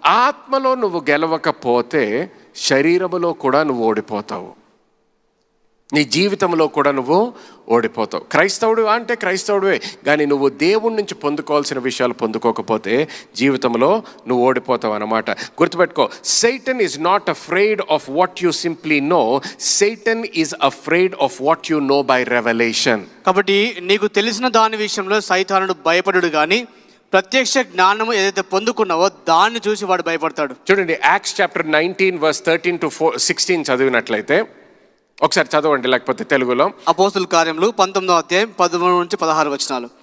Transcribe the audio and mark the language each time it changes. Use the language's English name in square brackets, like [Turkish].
[Telugu] ఆత్మలో నువ్వు గెలవకపోతే శరీరములో కూడా నువ్వు ఓడిపోతావు, నీ జీవితంలో కూడా నువ్వు ఓడిపోతావు. క్రైస్తవుడు అంటే క్రైస్తవుడివే, కానీ నువ్వు దేవుడి నుంచి పొందుకోవాల్సిన విషయాలు పొందుకోకపోతే జీవితంలో నువ్వు ఓడిపోతావు అన్నమాట. గుర్తుపెట్టుకో, [English] Satan is not afraid of what you simply know. Satan is afraid of what you know by revelation. [Telugu] కాబట్టి నీకు తెలిసిన దాని విషయంలో సైతానుడు భయపడుడు కానీ ప్రత్యక్ష జ్ఞానము ఏదైతే పొందుకున్నావో దాన్ని చూసి వాడు భయపడతాడు. చూడండి, యాక్ట్స్ చాప్టర్ 19 verse 13 to 16 చదివినట్లయితే ఒకసారి చదవండి, లేకపోతే తెలుగులో. అపోస్తుల కార్యములు 19వ అధ్యాయం 13 నుంచి 16 వచనాలు.